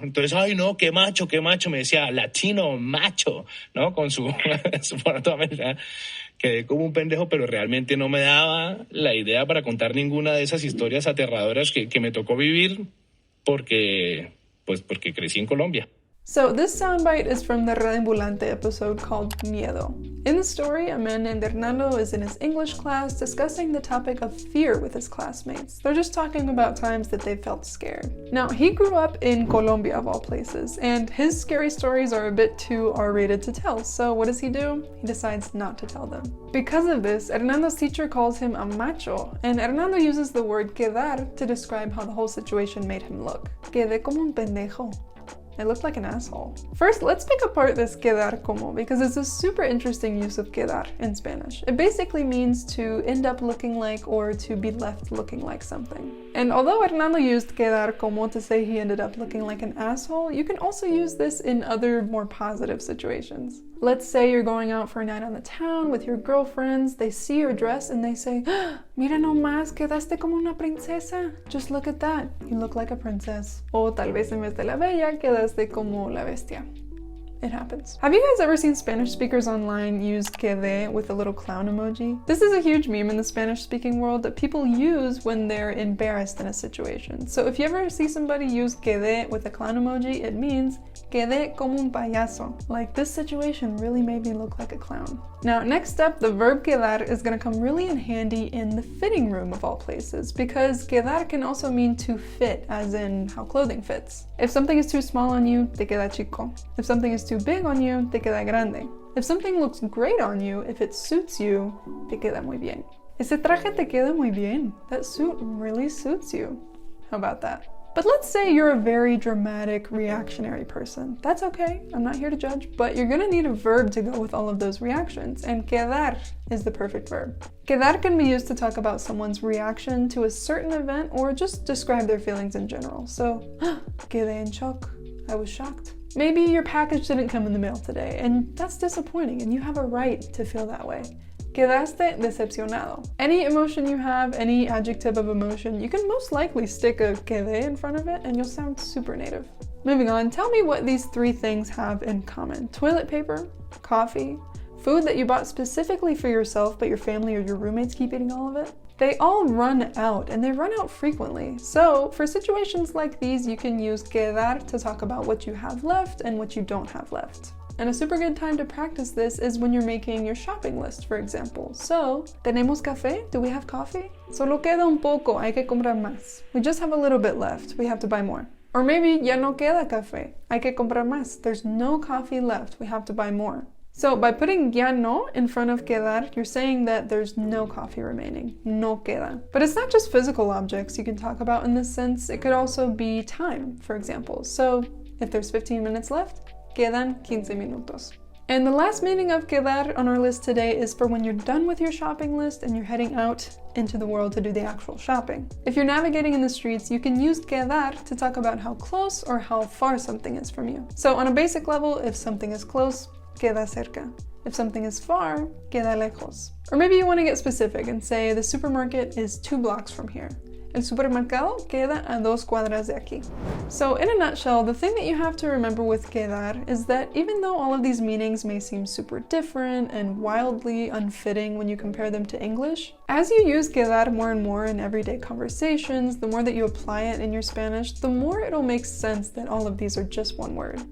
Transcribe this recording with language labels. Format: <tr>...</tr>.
<es>Entonces, ay no, qué macho, me decía, latino, macho, ¿no? Con su forma toda americana. Quedé como un pendejo, pero realmente no me daba la idea para contar ninguna de esas historias aterradoras que me tocó vivir porque crecí en Colombia.</es> <en>So this soundbite is from the Red Ambulante episode called Miedo. In the story, a man named Hernando is in his English class discussing the topic of fear with his classmates. They're just talking about times that they felt scared. Now, he grew up in Colombia of all places, and his scary stories are a bit too R-rated to tell, so what does he do? He decides not to tell them. Because of this, Hernando's teacher calls him a macho, and Hernando uses the word quedar to describe how the whole situation made him look.</en> <es>Quedé como un pendejo.</es> <en>I looked like an asshole. First, let's pick apart this quedar como because it's a super interesting use of quedar in Spanish. It basically means to end up looking like or to be left looking like something. And although Hernando used quedar como to say he ended up looking like an asshole, you can also use this in other more positive situations. Let's say you're going out for a night on the town with your girlfriends, they see your dress and they say,</en> <es>mira nomás, quedaste como una princesa.</es> <en>Just look at that, you look like a princess.</en> <es>O tal vez en vez de la bella, quedaste como la bestia.</es> <en>It happens. Have you guys ever seen Spanish speakers online use quedé with a little clown emoji? This is a huge meme in the Spanish-speaking world that people use when they're embarrassed in a situation. So if you ever see somebody use quedé with a clown emoji, it means</en> <es>quedé como un payaso.</es> <en>Like, this situation really made me look like a clown. Now, next up, the verb quedar is going to come really in handy in the fitting room of all places, because quedar can also mean to fit, as in how clothing fits. If something is too small on you,</en> <es>te queda chico.</es> <en>If something is too big on you,</en> <es>te queda grande.</es> <en>If something looks great on you, if it suits you,</en> <es>te queda muy bien. Ese traje te queda muy bien.</es> <en>That suit really suits you. How about that? But let's say you're a very dramatic, reactionary person. That's okay, I'm not here to judge, but you're gonna need a verb to go with all of those reactions, and quedar is the perfect verb. Quedar can be used to talk about someone's reaction to a certain event or just describe their feelings in general. So,</en> <es>quedé en shock,</es> <en>I was shocked. Maybe your package didn't come in the mail today, and that's disappointing, and you have a right to feel that way.</en> <es>Quedaste decepcionado.</es> <en>Any emotion you have, any adjective of emotion, you can most likely stick a quedé in front of it and you'll sound super native. Moving on, tell me what these three things have in common. Toilet paper, coffee, food that you bought specifically for yourself but your family or your roommates keep eating all of it. They all run out, and they run out frequently. So for situations like these, you can use quedar to talk about what you have left and what you don't have left. And a super good time to practice this is when you're making your shopping list, for example. So,</en> <es>¿tenemos café?</es> <en>Do we have coffee?</en> <es>Solo queda un poco, hay que comprar más.</es> <en>We just have a little bit left, we have to buy more. Or maybe</en> <es>ya no queda café, hay que comprar más.</es> <en>There's no coffee left, we have to buy more. So by putting ya no in front of quedar, you're saying that there's no coffee remaining, no queda. But it's not just physical objects you can talk about in this sense, it could also be time, for example. So if there's 15 minutes left,</en> <es>quedan 15 minutos.</es> <en>And the last meaning of quedar on our list today is for when you're done with your shopping list and you're heading out into the world to do the actual shopping. If you're navigating in the streets, you can use quedar to talk about how close or how far something is from you. So on a basic level, if something is close,</en> <es>queda cerca.</es> <en>If something is far,</en> <es>queda lejos.</es> <en>Or maybe you want to get specific and say the supermarket is 2 blocks from here.</en> <es>El supermercado queda a 2 cuadras de aquí.</es> <en>So in a nutshell, the thing that you have to remember with quedar is that even though all of these meanings may seem super different and wildly unfitting when you compare them to English, as you use quedar more and more in everyday conversations, the more that you apply it in your Spanish, the more it'll make sense that all of these are just one word.</en>